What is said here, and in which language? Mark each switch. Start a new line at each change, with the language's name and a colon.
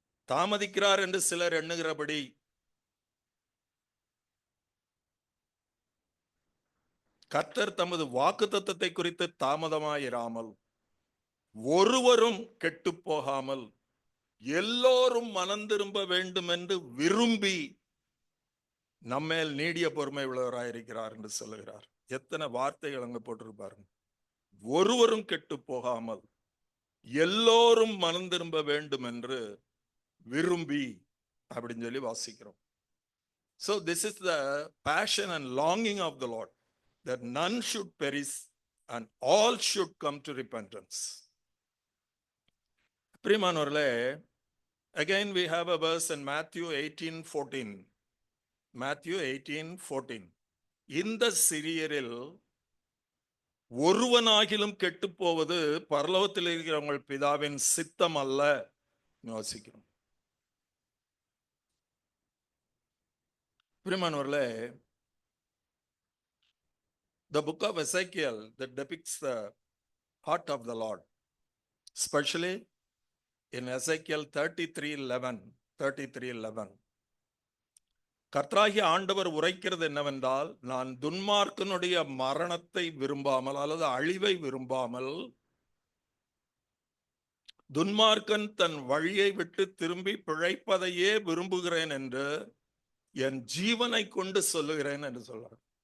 Tamil: தாமதிக்கிறார் என்று சிலர் எண்ணுகிறபடி கர்த்தர் தமது வாக்குத்தத்தத்தை குறித்து தாமதமாயிராமல், ஒருவரும் கெட்டு போகாமல் எல்லோரும் மனம் திரும்ப வேண்டும் என்று விரும்பி நம்மேல் நீடிய பொறுமை உள்ளவராயிருக்கிறார் என்று சொல்லுகிறார். எத்தனை வார்த்தைகள் அங்க போட்டிருப்பாருங்க. ஒருவரும் கெட்டு போகாமல் எல்லோரும் மனம் திரும்ப வேண்டும் என்று விரும்பி அப்படின்னு சொல்லி வாசிக்கிறோம்.
English: So this is the passion and longing of the Lord, that none should perish and all should come to repentance.
Tamil: பிரியமானவர்களே,
English: again we have a verse in Matthew 18:14. Matthew 18:14.
Tamil: இந்த சிறியரில் ஒருவனாகிலும் கெட்டு போவது பரலோகத்தில் இருக்கிற உங்கள் பிதாவின் சித்தம் அல்ல வாசிக்கிறோம். பிரியமானவர்களே,
English: the book of Ezekiel that depicts the heart of the Lord, especially in Ezekiel 33:11.
Tamil: கர்த்தராகிய ஆண்டவர் உரைக்கிறது என்னவென்றால், நான் துன்மார்க்கனுடைய மரணத்தை விரும்பாமல் அல்லது அழிவை விரும்பாமல், துன்மார்க்கன் தன் வழியை விட்டு திரும்பி பிழைப்பதையே விரும்புகிறேன் என்று என் ஜீவனை கொண்டு சொல்லுகிறேன் என்று சொல்றார்.